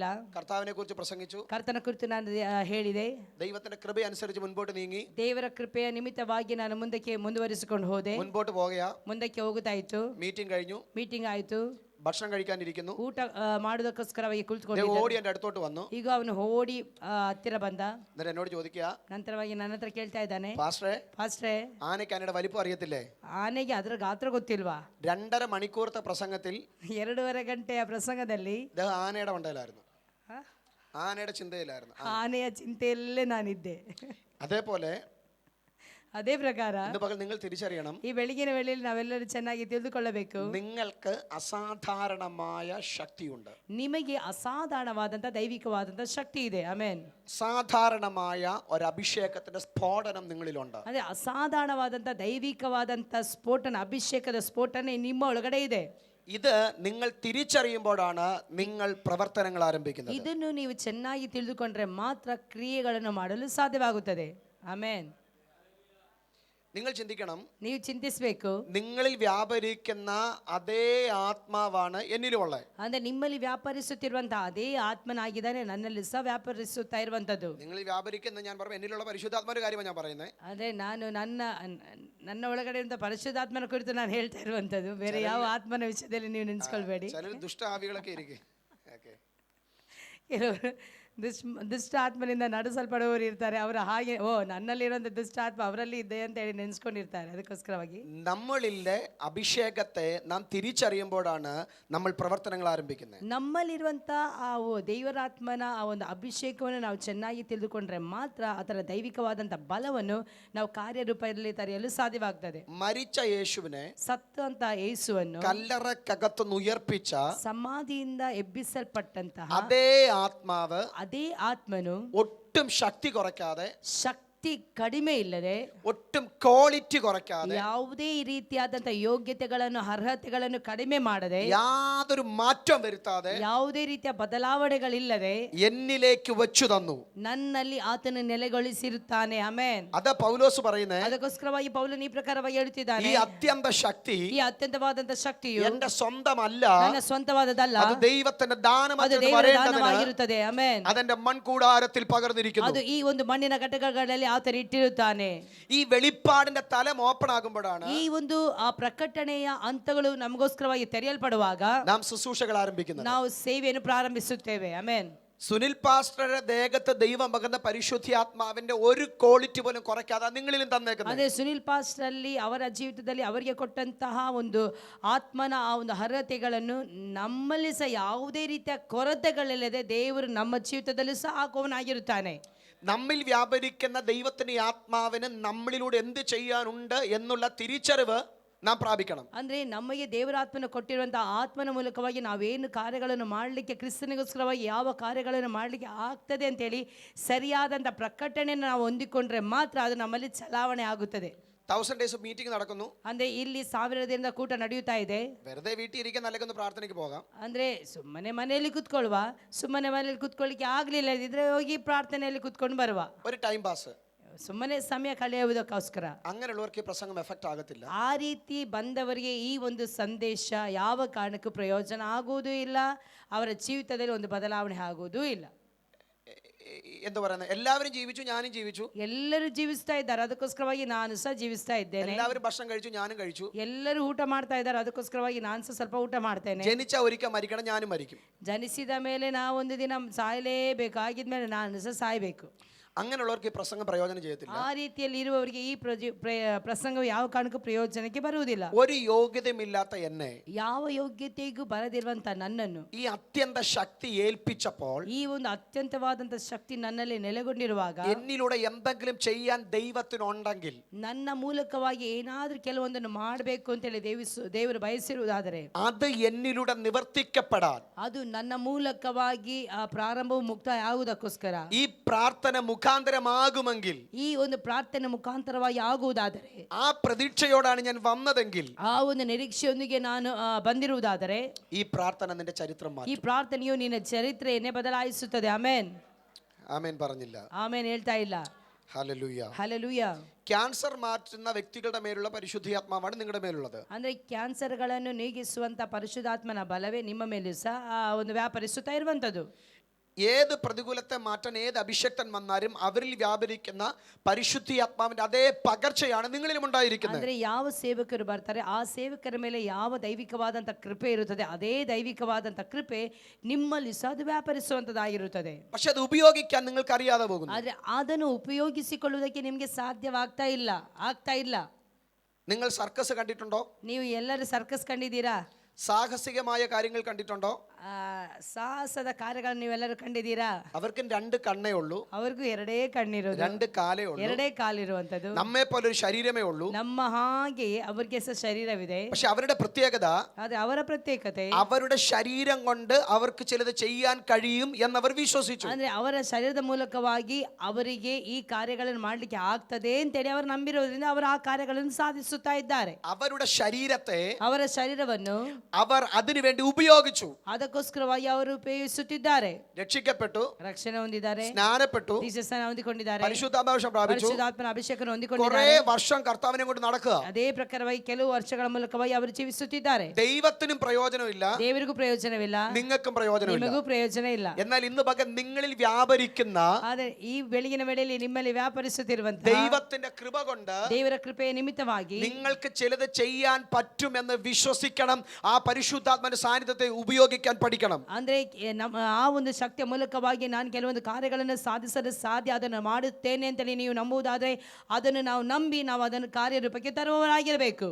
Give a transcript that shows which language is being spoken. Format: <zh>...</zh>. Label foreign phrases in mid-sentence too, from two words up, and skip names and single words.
<ml>കർത്താവിനെ കുറിച്ച് പ്രസംഗിച്ചു.</ml> <kn>ಕರ್ತನ ಕುರಿತು ನಾನು ಹೇಳಿದೆ.</kn> <ml>ദൈവത്തിന്റെ കൃപ അനുസരിച്ച് മുൻപോട്ട് നീങ്ങി.</ml> <kn>ದೇವರ ಕೃಪೆಯ ನಿಮಿತ್ತವಾಗಿ ನಾನು ಮುಂದಕ್ಕೆ ಮುಂದುವರಿಸಿಕೊಂಡು ಹೋದೆ.</kn> <ml>മുൻപോട്ട് പോവുകയാ.</ml> <kn>ಮುಂದಕ್ಕೆ ಹೋಗುತ್ತಾ ಇತ್ತು.</kn> <ml>മീറ്റിംഗ് കഴിഞ്ഞു.</ml> <kn>ಮೀಟಿಂಗ್ ಆಯ್ತು.</kn> <ml>ഭക്ഷണം കഴിക്കാനിരിക്കുന്നു.</ml> <kn>ಊಟ ಮಾಡೋದಕ್ಕೋಸ್ಕರವಾಗಿ ಕುಳಿತುಕೊಂಡಿದ್ದೆ.</kn> <ml>ഓടി എൻ്റെ അടുത്തോട്ട് വന്നു.</ml> <kn>ಈಗ ಅವನು ಓಡಿ ಹತ್ತಿರ ಬಂದ.</kn> <ml>എന്നിട്ട് എന്നോട് ചോദിക്കുക,</ml> <kn>ನಂತರವಾಗಿ ನನ್ನ ಹತ್ರ ಕೇಳ್ತಾ ಇದ್ದಾನೆ,</kn> <ml>പാസ്റ്ററെ ആനയ്ക്ക് ആനയുടെ വലിപ്പം അറിയത്തില്ലേ?</ml> <kn>ಆನೆಗೆ ಅದರ ಗಾತ್ರ ಗೊತ್ತಿಲ್ವಾ?</kn> <ml>2.5 മണിക്കൂറത്തെ പ്രസംഗത്തിൽ</ml> <kn>2.5 ಗಂಟೆಯ ಪ್ರಸಂಗದಲ್ಲಿ</kn> <ml>ആനയുടെ മണ്ടയിലായിരുന്നു, ആനയുടെ ചിന്തയിലായിരുന്നു,</ml> <kn>ಆನೆಯ ಚಿಂತೆಯಲ್ಲೇ ನಾನಿದ್ದೆ.</kn> <ml>അതേപോലെ</ml> <kn>ಅದೇ ಪ್ರಕಾರ</kn> <ml>നിങ്ങൾ തിരിച്ചറിയണം,</ml> <kn>ಈ ಬೆಳಗಿನ ವೇಳೆಯಲ್ಲಿ ನಾವೆಲ್ಲರೂ ಚೆನ್ನಾಗಿ ತಿಳಿದುಕೊಳ್ಳಬೇಕು,</kn> <ml>നിങ്ങൾക്ക് ಅಸಾಧಾರಣമായ ശക്തിയുണ്ട്.</ml> <kn>ನಿಮಗೆ ಅಸಾಧಾರಣವಾದಂತ ದೈವಿಕವಾದಂತ ಶಕ್ತಿ ಇದೆ. ಆಮೆನ್.</kn> <ml>സാധാരണമായ ഒരു അഭിഷേകത്തിന്റെ സ്ഫോടനം നിങ്ങളിലുണ്ട്.</ml> <kn>ಅದೇ ಅಸಾಧಾರಣವಾದಂತ ದೈವಿಕವಾದಂತ ಸ್ಫೋಟನ, ಅಭಿಷೇಕದ ಸ್ಫೋಟನೆ ನಿಮ್ಮ ಒಳಗಡೆ ಇದೆ.</kn> <ml>ഇത് നിങ്ങൾ തിരിച്ചറിയുമ്പോഴാണ് നിങ്ങൾ പ്രവർത്തനങ്ങൾ ആരംഭിക്കുന്നത്.</ml> <kn>ಇದನ್ನು ನೀವು ಚೆನ್ನಾಗಿ ತಿಳಿದುಕೊಂಡ್ರೆ ಮಾತ್ರ ಕ್ರಿಯೆಗಳನ್ನು ಮಾಡಲು ಸಾಧ್ಯವಾಗುತ್ತದೆ. ಆಮೆನ್.</kn> <ml>നിങ്ങൾ ചിന്തിക്കണം,</ml> <kn>ನೀವು ಚಿಂತಿಸಬೇಕು,</kn> <ml>നിങ്ങളിൽ വ്യാപരിക്കുന്ന അതേ ആത്മാവാണ് എന്നിലുമുള്ളത്.</ml> <kn>ಅಂದ್ರೆ ನಿಮ್ಮಲ್ಲಿ ವ್ಯಾಪರಿಸುತ್ತಿರುವಂತಹ ಅದೇ ಆತ್ಮನಾಗಿದ್ದಾನೆ ನನ್ನಲ್ಲಿ ಸಹ ವ್ಯಾಪರಿಸುತ್ತಾ ಇರುವಂತದ್ದು.</kn> <ml>നിങ്ങളിൽ വ്യാപരിക്കുന്ന ഞാൻ പറഞ്ഞു എന്നിലുള്ള പരിശുദ്ധാത്മാവിന്റെ കാര്യമാണ് ഞാൻ പറയുന്നത്.</ml> <kn>ಅದೇ ನಾನು ನನ್ನ ಒಳಗಡೆ ಇರುವಂತಹ ಪರಿಶುದ್ಧಾತ್ಮನ ಕುರಿತು ನಾನು ಹೇಳ್ತಾ ಇರುವಂತದ್ದು, ಬೇರೆ ಯಾವ ಆತ್ಮನ ವಿಷಯದಲ್ಲಿ ನೀವು ನೆನೆಸ್ಕೊಳ್ಬೇಡಿ. ചില ദുഷ്ട ആവികളൊക്കെ ഇരിക്കും. ಕೆಲವರು ದುಷ್ಟ ಆತ್ಮನಿಂದ ನಡೆಸಲ್ಪಡುವವರು ಇರ್ತಾರೆ. ಅವರ ಹಾಗೆ ನನ್ನಲ್ಲಿರುವಂಥ ದುಷ್ಟ ಆತ್ಮ ಅವರಲ್ಲಿ ಇದೆ ಅಂತ ಹೇಳಿ ನೆನೆಸ್ಕೊಂಡಿರ್ತಾರೆ. ಅದಕ್ಕೋಸ್ಕರವಾಗಿ</kn> <ml>നമ്മളിലെ അഭിഷേകത്തെ നാം തിരിച്ചറിയുമ്പോഴാണ് നമ്മൾ പ്രവർത്തനങ്ങൾ ആരംഭിക്കുന്നത്.</ml> <kn>ನಮ್ಮಲ್ಲಿರುವಂಥ ಆ ದೇವರಾತ್ಮನ ಆ ಒಂದು ಅಭಿಷೇಕವನ್ನು ನಾವು ಚೆನ್ನಾಗಿ ತಿಳಿದುಕೊಂಡ್ರೆ ಮಾತ್ರ ಅದರ ದೈವಿಕವಾದಂಥ ಬಲವನ್ನು ನಾವು ಕಾರ್ಯರೂಪದಲ್ಲಿ ತರೆಯಲು ಸಾಧ್ಯವಾಗ್ತದೆ.</kn> <ml>മരിച്ച യേശുവിനെ,</ml> <kn>ಸತ್ತಂತ ಯೇಸುವನ್ನು</kn> <ml>കല്ലറക്കകത്തുനിന്ന് ഉയർപ്പിച്ച</ml> <kn>ಸಮಾಧಿಯಿಂದ ಎಬ್ಬಿಸಲ್ಪಟ್ಟಂತಹ</kn> <ml>അതേ ആത്മാവ്,</ml> <kn>ಅದೇ ಆತ್ಮನು</kn> <ml>ഒട്ടും ശക്തി കുറയ്ക്കാതെ,</ml> <kn>ಶಕ್ತಿ ಶಕ್ತಿ ಕಡಿಮೆ ಇಲ್ಲದೆ,</kn> <ml>ഒട്ടും ക്വാളിറ്റി കുറയ്ക്കാതെ,</ml> <kn>ಯಾವುದೇ ರೀತಿಯಾದಂತಹ ಯೋಗ್ಯತೆಗಳನ್ನು ಅರ್ಹತೆಗಳನ್ನು ಕಡಿಮೆ ಮಾಡದೆ,</kn> <ml>യാതൊരു മാറ്റം വരുത്താതെ</ml> <kn>ಯಾವುದೇ ರೀತಿಯ ಬದಲಾವಣೆಗಳಿಲ್ಲದೆ</kn> <ml>എന്നിലേക്ക് വെച്ചു തന്നു.</ml> <kn>ನನ್ನಲ್ಲಿ ಆತನು ನೆಲೆಗೊಳಿಸಿರುತ್ತಾನೆ. ಆಮೆನ್.</kn> <ml>അത് പൗലോസ് പറയുന്നേ,</ml> <kn>ಅದಕ್ಕೋಸ್ಕರವಾಗಿ ಪೌಲನು ಈ ಪ್ರಕಾರವಾಗಿ</kn> <ml>ഈ</ml> <kn>ಹೇಳುತ್ತಿದ್ದಾನೆ,</kn> <ml>അത്യന്ത ശക്തി</ml> <kn>ಈ ಅತ್ಯಂತವಾದಂತ ಶಕ್ತಿಯು</kn> <ml>എന്റെ സ്വന്തമല്ല,</ml> <kn>ನನ್ನ ಸ್ವಂತವಾದದಲ್ಲ,</kn> <ml>അത് ദൈവത്തിന്റെ</ml> <kn>ಅದು</kn> <ml>ദാനമായി</ml> <kn>ದೇವರ</kn> <ml>വരേണ്ടതിന്</ml> <kn>ದಾನವಾಗಿರುತ್ತದೆ. ಆಮೆನ್.</kn> <ml>അതെന്റെ മൺകൂടാരത്തിൽ പകർന്നിരിക്കുന്നു.</ml> <kn>ಅದು ಈ ಒಂದು ಮಣ್ಣಿನ ಘಟಕಗಳಲ್ಲಿ ಆತನು ಇಟ್ಟಿರುತ್ತಾನೆ.</kn> <ml>ഈ വെളിപ്പാടിന്റെ തലം ഓപ്പൺ ആകുമ്പോഴാണ്</ml> <kn>ಈ ಒಂದು ಆ ಪ್ರಕಟಣೆಯ ಹಂತಗಳು ನಮಗೋಸ್ಕರವಾಗಿ ತೆರೆಯಲ್ಪಡುವಾಗ</kn> <ml>നാം ശുശ്രൂഷകൾ ആരംഭിക്കുന്നത്.</ml> <kn>ನಾವು ಸೇವೆಯನ್ನು ಪ್ರಾರಂಭಿಸುತ್ತೇವೆ. ಆಮೆನ್.</kn> <ml>സുനിൽ പാസ്റ്ററുടെ ദേഹത്ത് ദൈവം പകർന്ന പരിശുദ്ധാത്മാവിന്റെ ഒരു ക്വാളിറ്റി പോലും കുറയ്ക്കാതെ നിങ്ങളിലും തന്നേക്കുന്നത്.</ml> <kn>ಅದೇ ಸುನಿಲ್ ಪಾಸ್ಟರ್ ಅಲ್ಲಿ ಅವರ ಜೀವಿತದಲ್ಲಿ ಅವರಿಗೆ ಕೊಟ್ಟಂತಹ ಒಂದು ಆತ್ಮನ ಆ ಒಂದು ಅರ್ಹತೆಗಳನ್ನು ನಮ್ಮಲ್ಲಿ ಸಹ ಯಾವುದೇ ರೀತಿಯ ಕೊರತೆಗಳಿಲ್ಲದೆ ದೇವರು ನಮ್ಮ ಜೀವಿತದಲ್ಲಿ ಸಹ ಹಾಕುವವನಾಗಿರುತ್ತಾನೆ.</kn> <ml>നമ്മിൽ വ്യാപരിക്കുന്ന ദൈവത്തിന്റെ ആത്മാവിന് നമ്മളിലൂടെ എന്ത് ചെയ്യാനുണ്ട് എന്നുള്ള തിരിച്ചറിവ് നാം പ്രാപിക്കണം.</ml> <kn>ಅಂದ್ರೆ ನಮಗೆ ದೇವರ ಆತ್ಮನ ಕೊಟ್ಟಿರುವಂತಹ ಆತ್ಮನ ಮೂಲಕವಾಗಿ ನಾವೇನು ಕಾರ್ಯಗಳನ್ನು ಮಾಡಲಿಕ್ಕೆ, ಕ್ರಿಸ್ತನಿಗೋಸ್ಕರವಾಗಿ ಯಾವ ಕಾರ್ಯಗಳನ್ನು ಮಾಡಲಿಕ್ಕೆ ಆಗ್ತದೆ ಅಂತೇಳಿ ಸರಿಯಾದಂಥ ಪ್ರಕಟಣೆಯನ್ನು ನಾವು ಹೊಂದಿಕೊಂಡ್ರೆ ಮಾತ್ರ ಅದು ನಮ್ಮಲ್ಲಿ ಚಲಾವಣೆ ಆಗುತ್ತದೆ.</kn> <ml>1000 days ಮೀಟಿಂಗ್ നടക്കുന്നു.</ml> <kn>ಅಂದ್ರೆ ಇಲ್ಲಿ 1000 ದಿನದ ಕೂಟ ನಡೆಯುತ್ತಾ ಇದೆ.</kn> <ml>വെറുതെ വീട്ടിൽ ഇരിക്കാൻ അല്ലെങ്കിൽ പ്രാർത്ഥനയ്ക്ക് പോകാം.</ml> <kn>ಅಂದ್ರೆ ಸುಮ್ಮನೆ ಮನೆಯಲ್ಲಿ ಕೂತ್ಕೊಳ್ಳುವ, ಸುಮ್ಮನೆ ಮನೆಯಲ್ಲಿ ಕೂತ್ಕೊಳ್ಳಿಕ್ಕೆ ಆಗ್ಲಿಲ್ಲ ಇದ್ರೆ ಹೋಗಿ ಪ್ರಾರ್ಥನೆಯಲ್ಲಿ ಕೂತ್ಕೊಂಡು ಬರುವ,</kn> <ml>ഒരു</ml> <en>time pass,</en> <kn>ಸುಮ್ಮನೆ ಸಮಯ ಕಳೆಯುವುದಕ್ಕೋಸ್ಕರ.</kn> <ml>അങ്ങനെയുള്ളവർക്ക് പ്രസംഗം എഫക്ಟ್ ಆಗത്തില്ല.</ml> <kn>ಆ ರೀತಿ ಬಂದವರಿಗೆ ಈ ಒಂದು ಸಂದೇಶ ಯಾವ ಕಾರಣಕ್ಕೂ ಪ್ರಯೋಜನ ಆಗುವುದೂ ಇಲ್ಲ, ಅವರ ಜೀವಿತದಲ್ಲಿ ಒಂದು ಬದಲಾವಣೆ ಆಗುವುದೂ ಇಲ್ಲ.</kn> <ml>എന്താ പറയുന്നത്, എല്ലാവരും ജീവിച്ചു, ഞാനും ജീവിച്ചു.</ml> <kn>ಎಲ್ಲರೂ ಜೀವಿಸ್ತಾ ಇದ್ದಾರೆ, ಅದಕ್ಕೋಸ್ಕರವಾಗಿ ನಾನು ಸಹ ಜೀವಿಸ್ತಾ ಇದ್ದೇನೆ.</kn> <ml>എല്ലാവരും ഭക്ഷണം കഴിച്ചു, ഞാനും കഴിച്ചു.</ml> <kn>ಎಲ್ಲರೂ ಊಟ ಮಾಡ್ತಾ ಇದ್ದಾರೆ, ಅದಕ್ಕೋಸ್ಕರವಾಗಿ ನಾನು ಸಹ ಸ್ವಲ್ಪ ಊಟ ಮಾಡ್ತೇನೆ.</kn> <ml>ജനിച്ച ഒരിക്കൽ മരിക്കണം, ഞാനും മരിക്കും.</ml> <kn>ಜನಿಸಿದ ಮೇಲೆ ನಾವು ಒಂದು ದಿನ ಸಾಯಲೇಬೇಕು, ಆಗಿದ್ಮೇಲೆ ನಾನು ಸಹ ಸಾಯಬೇಕು.</kn> <ml>അങ്ങനെയുള്ളവർക്ക് ഈ പ്രസംഗം പ്രയോജനം ചെയ്യത്തില്ല.</ml> <kn>ಆ ರೀತಿಯಲ್ಲಿ ಇರುವವರಿಗೆ ಈ ಪ್ರಸಂಗವು ಯಾವ ಕಾರಣಕ್ಕೂ ಪ್ರಯೋಜನಕ್ಕೆ ಬರುವುದಿಲ್ಲ.</kn> <ml>ഒരു യോഗ്യതയുമില്ലാത്ത എന്നെ</ml> <kn>ಯಾವ ಯೋಗ್ಯತೆಗೂ ಬರದಿರುವಂತ ನನ್ನನ್ನು</kn> <ml>ഈ അത്യന്ത ശക്തി ഏൽപ്പിച്ചപ്പോൾ,</ml> <kn>ಈ ಒಂದು ಅತ್ಯಂತವಾದಂತ ಶಕ್ತಿ ನನ್ನಲ್ಲಿ ನೆಲೆಗೊಂಡಿರುವಾಗ,</kn> <ml>എന്നിലൂടെ എന്തെങ്കിലും ചെയ്യാൻ ദൈവത്തിനുണ്ടെങ്കിൽ,</ml> <kn>ನನ್ನ ಮೂಲಕವಾಗಿ ಏನಾದ್ರೂ ಕೆಲವೊಂದನ್ನು ಮಾಡಬೇಕು ಅಂತೇಳಿ ದೇವರು ಬಯಸಿರುವುದಾದರೆ,</kn> <ml>അത് എന്നിലൂടെ നിവർത്തിക്കപ്പെടാൻ,</ml> <kn>ಅದು ನನ್ನ ಮೂಲಕವಾಗಿ ಆ ಪ್ರಾರಂಭವು ಮುಕ್ತಾಯ ಆಗುವುದಕ್ಕೋಸ್ಕರ,</kn> <ml>ഈ പ്രാർത്ഥന മുഖാന്തരമാകുമെങ്കിൽ,</ml> <kn>ಈ ಒಂದು ಪ್ರಾರ್ಥನೆ ಮುಖಾಂತರವಾಗಿ ಆಗುವುದಾದರೆ,</kn> <ml>ആ പ്രതീക്ഷയോടാണ് ഞാൻ വന്നതെങ്കിൽ,</ml> <kn>ಆ ಒಂದು ನಿರೀಕ್ಷೆಯೊಂದಿಗೆ ನಾನು ಬಂದಿರುವುದಾದರೆ,</kn> <ml>ഈ പ്രാർത്ഥന നിന്റെ ചരിത്രം</ml> <kn>ಈ</kn> <ml>മാറ്റും.</ml> <kn>ಪ್ರಾರ್ಥನೆಯು ನಿನ್ನ ಚರಿತ್ರೆಯನ್ನೇ ಬದಲಾಯಿಸುತ್ತದೆ. ಆಮೇನ್.</kn> <ml>ആമേൻ പറഞ്ഞില്ല.</ml> <kn>ಆಮೇನ್ ಹೇಳ್ತಾ ಇಲ್ಲ.</kn> <ml>ഹല്ലേലൂയ.</ml> <kn>ಹಲ್ಲೆಲೂಯ.</kn> <ml>ക്യാൻസർ മാറ്റുന്ന വ്യക്തികളുടെ മേലുള്ള പരിശുദ്ധാത്മാവാണ് നിങ്ങളുടെ മേലുള്ളത്.</ml> <kn>ಅಂದ್ರೆ ಕ್ಯಾನ್ಸರ್ಗಳನ್ನು ನೀಗಿಸುವಂತ ಪರಿಶುದ್ಧಾತ್ಮನ ಬಲವೇ ನಿಮ್ಮ ಮೇಲೂ ಸಹ ಒಂದು ವ್ಯಾಪರಿಸುತ್ತಾ ಇರುವಂತದ್ದು.</kn> <ml>ഏത് പ്രതികൂലത്തെ മാറ്റാൻ ഏത് അഭിഷക്തൻ വന്നാലും അവരിൽ വ്യാപരിക്കുന്ന പരിശുദ്ധാത്മാവിന്റെ അതേ പകർച്ചയാണ് നിങ്ങളിലും ഉണ്ടായിരിക്കുന്നത്.</ml> <kn>ಅಂದ್ರೆ ಯಾವ ಸೇವಕರು ಬರ್ತಾರೆ, ಆ ಸೇವಕರ ಮೇಲೆ ಯಾವ ದೈವಿಕವಾದಂತ ಕೃಪೆ ಇರುತ್ತದೆ, ಅದೇ ದೈವಿಕವಾದಂತ ಕೃಪೆ ನಿಮ್ಮಲ್ಲಿ ಸಹ ಅದು ವ್ಯಾಪರಿಸುವಂತದ್ದಾಗಿರುತ್ತದೆ.</kn> <ml>പക്ഷെ അത് ഉപയോഗിക്കാൻ നിങ്ങൾക്ക് അറിയാതെ പോകുന്നു.</ml> <kn>ಆದ್ರೆ ಅದನ್ನು ಉಪಯೋಗಿಸಿಕೊಳ್ಳುವುದಕ್ಕೆ ನಿಮಗೆ ಸಾಧ್ಯವಾಗ್ತಾ ಇಲ್ಲ.</kn> <ml>നിങ്ങൾ സർക്കസ് കണ്ടിട്ടുണ്ടോ?</ml> <kn>ನೀವು ಎಲ್ಲರೂ ಸರ್ಕಸ್ ಕಂಡಿದ್ದೀರಾ?</kn> <ml>സാഹസികമായ കാര്യങ്ങൾ കണ്ടിട്ടുണ്ടോ?</ml> <kn>ಸಾಹಸದ ಕಾರ್ಯಗಳನ್ನು ನೀವೆಲ್ಲರೂ ಕಂಡಿದ್ದೀರಾ?</kn> <ml>അവർക്കും 2 കണ്ണേ ഉള്ളൂ,</ml> <kn>ಅವ್ರಿಗೂ ಎರಡೇ ಕಣ್ಣಿರೋದು,</kn> <ml>2 കാലേ ഉള്ളൂ,</ml> <kn>ಎರಡೇ ಕಾಲಿರುವಂತದ್ದು.</kn> <ml>നമ്മെ പോലെ ഒരു ശരീരമേ ഉള്ളൂ.</ml> <kn>ನಮ್ಮ ಹಾಗೆಯೇ ಅವರಿಗೆ ಸಹ ಶರೀರವಿದೆ.</kn> <ml>പക്ഷെ അവരുടെ പ്രത്യേകത,</ml> <kn>ಅದೇ ಅವರ ಪ್ರತ್ಯೇಕತೆ,</kn> <ml>അവരുടെ ശരീരം കൊണ്ട് അവർക്ക് ചിലത് ചെയ്യാൻ കഴിയും എന്നവർ വിശ്വസിച്ചു.</ml> <kn>ಅಂದ್ರೆ ಅವರ ಶರೀರದ ಮೂಲಕವಾಗಿ ಅವರಿಗೆ ಈ ಕಾರ್ಯಗಳನ್ನು ಮಾಡಲಿಕ್ಕೆ ಆಗ್ತದೆ ಅಂತೇಳಿ ಅವರು ನಂಬಿರೋದ್ರಿಂದ ಅವರು ಆ ಕಾರ್ಯಗಳನ್ನು ಸಾಧಿಸುತ್ತಾ ಇದ್ದಾರೆ.</kn> <ml>അവരുടെ ശരീരത്തെ</ml> <kn>ಅವರ ಶರೀರವನ್ನು</kn> <ml>അവർ അതിനു വേണ്ടി ഉപയോഗിച്ചു.</ml> <kn>ಅದಕ್ಕೋಸ್ಕರವಾಗಿ ಅವರು ಉಪಯೋಗಿಸುತ್ತಿದ್ದಾರೆ.</kn> <ml>രക്ഷിക്കപ്പെട്ടു,</ml> <kn>ರಕ್ಷಣೆ ಹೊಂದಿದ್ದಾರೆ,</kn> <ml>സ്നാനപ്പെട്ടു,</ml> <kn>ದೀಕ್ಷಾಸ್ನಾನ ಹೊಂದಿಕೊಂಡಿದ್ದಾರೆ,</kn> <ml>പരിശുദ്ധാത്മാവിഷം പ്രാപിച്ചു,</ml> <kn>ಪರಿಶುದ್ಧಾತ್ಮನ ಅಭಿಷೇಕವನ್ನು</kn> <ml>കുറെ</ml> <kn>ಹೊಂದಿಕೊಂಡಿದ್ದಾರೆ.</kn> <ml>വർഷം കർത്താവിനെ കൊണ്ട് നടക്കുക.</ml> <kn>ಅದೇ ಪ್ರಕಾರವಾಗಿ ಕೆಲವು ವರ್ಷಗಳ ಮೂಲಕವಾಗಿ ಅವರು ಜೀವಿಸುತ್ತಿದ್ದಾರೆ.</kn> <ml>ദൈവത്തിനും പ്രയോജനമില്ല,</ml> <kn>ದೇವರಿಗೂ ಪ್ರಯೋಜನವಿಲ್ಲ,</kn> <ml>നിങ്ങൾക്കും പ്രയോജനമില്ല.</ml> <kn>ನಿಮಗೂ ಪ್ರಯೋಜನ ಇಲ್ಲ.</kn> <ml>എന്നാൽ ഇന്ന് പകൽ നിങ്ങളിൽ വ്യാപരിക്കുന്ന</ml> <kn>ಆದರೆ ಈ ಬೆಳಗಿನ ವೇಳೆಯಲ್ಲಿ ನಿಮ್ಮಲ್ಲಿ ವ್ಯಾಪರಿಸುತ್ತಿರುವಂತಹ</kn> <ml>ദൈവത്തിന്റെ കൃപ കൊണ്ട്</ml> <kn>ದೇವರ ಕೃಪೆಯ ನಿಮಿತ್ತವಾಗಿ</kn> <ml>നിങ്ങൾക്ക് ചിലത് ചെയ്യാൻ പറ്റുമെന്ന് വിശ്വസിക്കണം. ആ പരിശുദ്ധാത്മാവിന്റെ സാന്നിധ്യത്തെ ഉപയോഗിക്കാൻ പഠിക്കണം.</ml> <kn>ಅಂದ್ರೆ ಆ ಒಂದು ಶಕ್ತಿಯ ಮೂಲಕವಾಗಿ ನಾನು ಕೆಲವೊಂದು ಕಾರ್ಯಗಳನ್ನು ಸಾಧಿಸಲು ಸಾಧ್ಯ, ಅದನ್ನು ಮಾಡುತ್ತೇನೆ ಅಂತೇಳಿ ನೀವು ನಂಬುವುದಾದ್ರೆ ಅದನ್ನು ನಾವು ನಂಬಿ ನಾವು ಅದನ್ನು ಕಾರ್ಯರೂಪಕ್ಕೆ ತರುವವರಾಗಿರಬೇಕು.</kn>